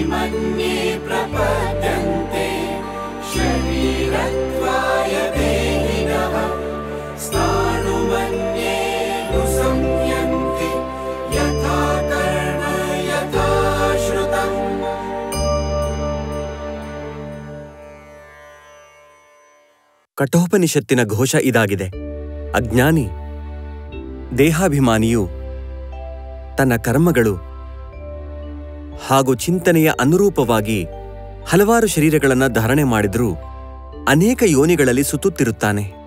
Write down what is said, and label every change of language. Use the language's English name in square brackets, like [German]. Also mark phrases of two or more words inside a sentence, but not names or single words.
[Sanskrit] मन्ये प्रपद्यन्ते शरीरत्वाय देहिनः स्थाणुमन्ये नुसंयन्ति यथा कर्म यथा श्रुतम्. [Kannada] ಕಠೋಪನಿಷತ್ತಿನ ಘೋಷ ಇದಾಗಿದೆ. ಅಜ್ಞಾನಿ ದೇಹಾಭಿಮಾನಿಯು ತನ್ನ ಕರ್ಮಗಳು ಹಾಗೂ ಚಿಂತನೆಯ ಅನುರೂಪವಾಗಿ ಹಲವಾರು ಶರೀರಗಳನ್ನು ಧಾರಣೆ ಮಾಡಿದ್ರೂ ಅನೇಕ ಯೋನಿಗಳಲ್ಲಿ ಸುತ್ತುತ್ತಿರುತ್ತಾನೆ.